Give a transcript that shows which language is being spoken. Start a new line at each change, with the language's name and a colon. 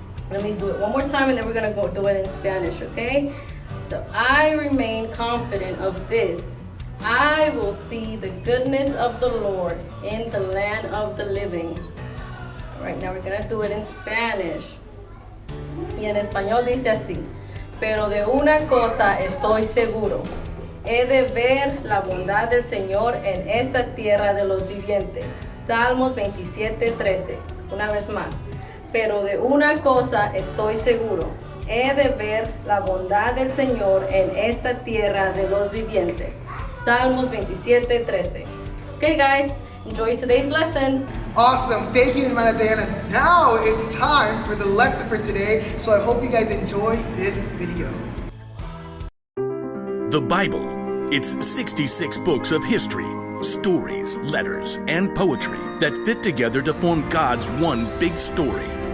English: Let me do it one more time and then we're going to go do it in Spanish, okay? So I remain confident of this. I will see the goodness of the Lord in the land of the living. All right, now we're going to do it in Spanish.
Spanish: Y en español dice así: pero de una cosa estoy seguro, he de ver la bondad del Señor en esta tierra de los vivientes. Salmos 27:13. Una vez más. Pero de una cosa estoy seguro, he de ver la bondad del Señor en esta tierra de los vivientes. Salmos 27:13.
English: Okay, guys, enjoy today's lesson. Awesome. Thank you, Hermana Diana. Now it's time for the lesson for today. So I hope you guys enjoyed this video. The Bible. It's 66 books of history, stories, letters, and poetry that fit together to form God's one big story.